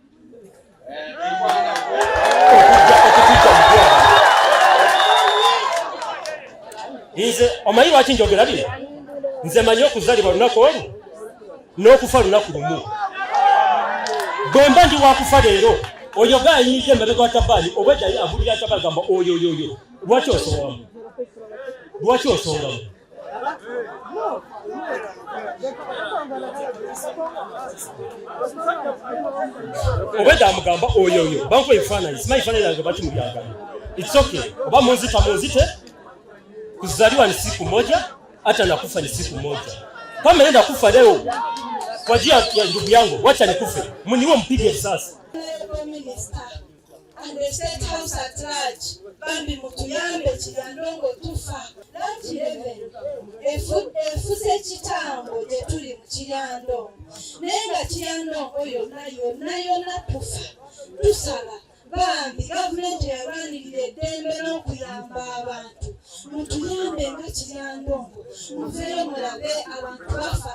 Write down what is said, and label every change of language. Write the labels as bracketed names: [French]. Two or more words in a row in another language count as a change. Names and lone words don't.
[Ganda] Inze omanyi lwaki njogera bino nze manyi okuzalibwa lunaku olwo n'okufa lunaku lumu bwemba ndi wakufa leero oyo gaayinidde emabega wa tabani obweddayi abulira tabani gamba oyo lwaki osongamu lwaki osongamu obwedda amugamba oyo bankuwa ebifaananyi simanyi ebifaananyi yange bati mubyagano [English] it's okay [Ganda] oba munzite [Swahili] kuzaliwa ni siku moja hata nakufa ni siku moja kama nenda kufa leo kwa ajili ya ndugu yangu wacha nikufe mniwe mpige sasa [English] and the state house at large [Ganda] bambi mutuyambe Kiryandongo tufa lati even efuse kitambo je tuli mu Kiryandongo nenga Kiryandongo yonna tufa tusala bambi gavumenti yabanirira eddembe n'okuyamba abantu mutuyambe nga Kiryandongo muveeyo mulabe abantu bafa